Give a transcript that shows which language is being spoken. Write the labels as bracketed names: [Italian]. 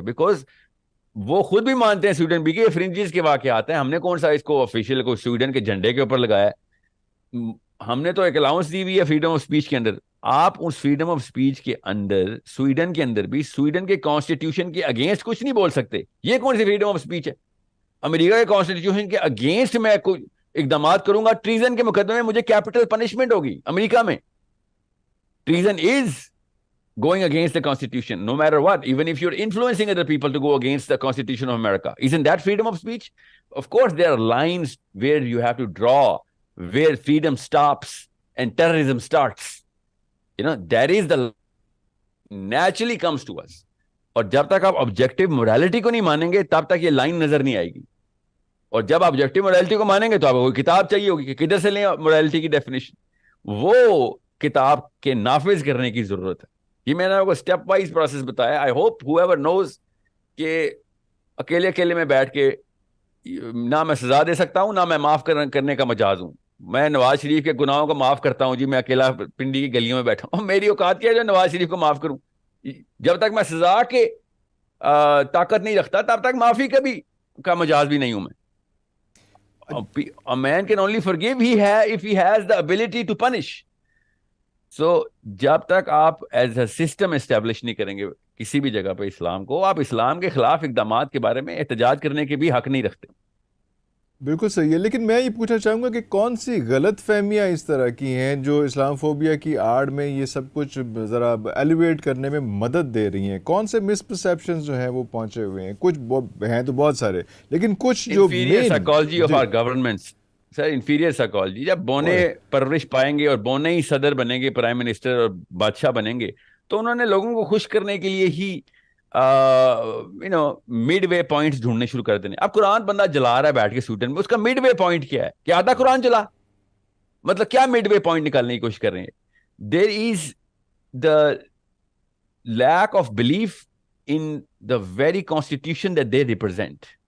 [Urdu] Because وہ خود بھی مانتے ہیں سویڈن بھی کہ فرنجز کے واقعات ہیں, ہم نے کون سا اس کو آفیشیل کو سویڈن کے جھنڈے کے اوپر لگایا ہے, ہم نے تو ایک الاؤنس دی ہوئی ہے فریڈم آف اسپیچ کے اندر. آپ اس فریڈم آف اسپیچ کے اندر سویڈن کے اندر بھی سویڈن کے کانسٹیٹیوشن کے اگینسٹ کچھ نہیں بول سکتے. یہ کون سی فریڈم آف اسپیچ ہے؟ امریکہ کے کانسٹیٹیوشن کے اگینسٹ میں کوئی اقدامات کروں گا, ٹریزن کے مقدمے میں مجھے کیپٹل پنشمنٹ ہوگی. امریکہ میں [English] Treason is going against the constitution no matter what, even if you're influencing other people to go against the constitution of America. Isn't that freedom of speech? Of course there are lines where you have to draw, where freedom stops and terrorism starts. You know, that is the naturally comes to us. [Urdu] اور جب تک آپ objective morality کو نہیں مانیں گے تب تک یہ لائن نظر نہیں آئے گی. اور جب آپ آبجیکٹو مورالٹی کو مانیں گے تو آپ کو کوئی کتاب چاہیے ہوگی کہ کدھر سے لیں مورالٹی کی ڈیفینیشن. وہ کتاب کے نافذ کرنے کی ضرورت ہے. یہ میں نے آپ کو اسٹیپ وائز پروسیس بتایا. [English] I hope whoever knows [Urdu] کہ اکیلے میں بیٹھ کے نہ میں سزا دے سکتا ہوں نہ میں معاف کرنے کا مجاز ہوں. میں نواز شریف کے گناہوں کو معاف کرتا ہوں جی, میں اکیلا پنڈی کی گلیوں میں بیٹھا ہوں, میری اوقات کیا ہے جو نواز شریف کو معاف کروں. جب تک میں سزا کے طاقت نہیں رکھتا تب تک معافی کا مجاز بھی نہیں ہوں میں. [English] A man can only forgive if he has the ability to punish. [Urdu] سو جب تک آپ ایز اے سسٹم اسٹیبلش نہیں کریں گے کسی بھی جگہ پہ اسلام کو, آپ اسلام کے خلاف اقدامات کے بارے میں احتجاج کرنے کے بھی حق نہیں رکھتے. بالکل صحیح ہے. لیکن میں یہ پوچھنا چاہوں گا کہ کون سی غلط فہمیاں اس طرح کی ہیں جو اسلام فوبیا کی آڑ میں یہ سب کچھ ذرا ایلیویٹ کرنے میں مدد دے رہی ہیں؟ کون سے مس پرسیپشنز جو ہیں وہ پہنچے ہوئے ہیں؟ کچھ ہیں تو بہت سارے, لیکن کچھ جو [English] Inferior psychology of our governments, sir inferior psychology. [Urdu] جب بونے پرورش پائیں گے اور بونے ہی صدر بنیں گے, پرائم منسٹر اور بادشاہ بنیں گے, تو انہوں نے لوگوں کو خوش کرنے کے لیے ہی مڈ وے پوائنٹس ڈھونڈنے شروع کر دینے. اب قرآن بندہ جلا رہا ہے بیٹھ کے سویڈن میں, اس کا مڈ وے پوائنٹ کیا ہے کہ آدھا قرآن جلا, مطلب کیا مڈ وے پوائنٹ نکالنے کی کوشش کر رہے ہیں؟ [English] There is the lack of belief in the very constitution that they represent.